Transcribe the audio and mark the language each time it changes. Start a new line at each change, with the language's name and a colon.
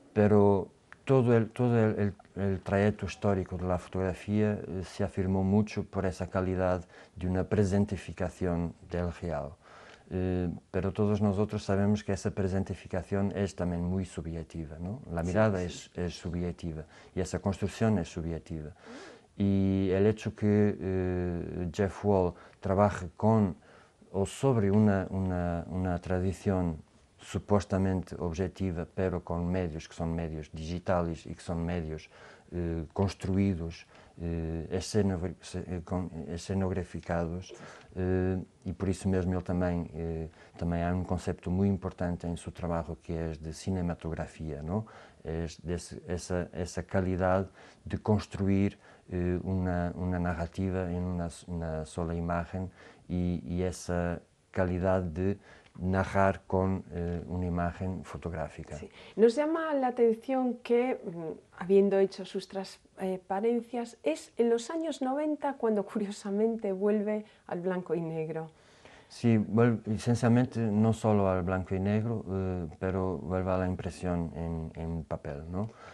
Spanish: Pero todo el trayecto histórico de la fotografía se afirmó mucho por esa calidad de una presentificación del real. Pero todos nosotros sabemos que esa presentificación es también muy subjetiva, ¿no? La mirada es subjetiva y esa construcción es subjetiva. Y el hecho que Jeff Wall trabaje con o sobre una tradición supuestamente objetiva, pero con medios que son medios digitales y que son medios construídos, escenograficados,
Portuguese: e por isso mesmo ele também há concepto muito importante em seu trabalho que é de cinematografia, não? É essa qualidade de construir uma narrativa em uma sola imagem e essa qualidade de narrar
Spanish: con una imagen fotográfica. Sí. Nos llama la atención que, habiendo hecho sus transparencias, es en los años 90 cuando curiosamente vuelve al blanco y negro. Sí, esencialmente no solo al blanco y negro, pero vuelve a la impresión en papel, ¿no?